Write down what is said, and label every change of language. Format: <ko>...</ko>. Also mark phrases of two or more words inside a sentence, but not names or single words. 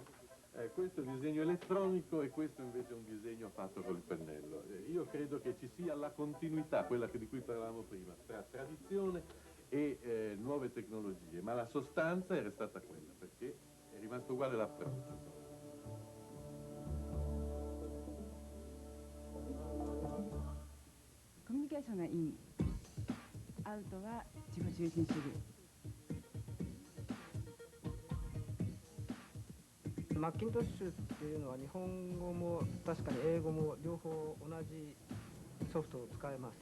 <it>Questo è un disegno elettronico e questo invece è un disegno fatto col pennello. Io credo che ci sia la continuità, quella di cui parlavamo prima, tra tradizione e nuove tecnologie, ma la sostanza è restata quella, perché è rimasto uguale l'approccio.</it> <ja>コミュニケーションがイン、アウトは自己中心主義。マッキントッシュっていうのは日本語も確かに英語も両方同じソフトを使えます。</ja>